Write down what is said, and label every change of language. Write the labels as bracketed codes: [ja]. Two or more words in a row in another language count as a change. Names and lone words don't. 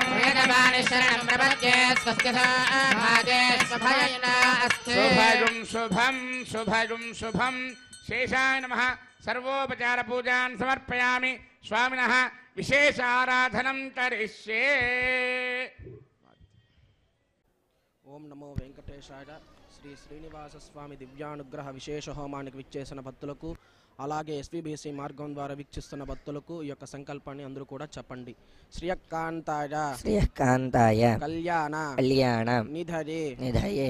[sa] वेदवाणी शरणं प्रपद्ये स्वस्ति भागे स्वभयेन अस्तु। शुभगुं शुभं शुभगुं शुभं। शेषाय नमः। सर्वोपचार पूजान् समर्पयामि। स्वामिनः विशेष आराधनं करिष्ये। ఓం నమో వెంకటేశాయ. [te] శ్రీ శ్రీనివాస స్వామి దివ్యానుగ్రహ విశేష హోమానికి విచ్చేసిన భక్తులకు, అలాగే ఎస్విబిసి మార్గం ద్వారా వీక్షిస్తున్న భక్తులకు ఈ యొక్క సంకల్పాన్ని అందరూ కూడా చెప్పండి. [sa] శ్రియకాంతాయ శ్రియకాంతాయ కళ్యాణ కళ్యాణ నిధయే నిధయే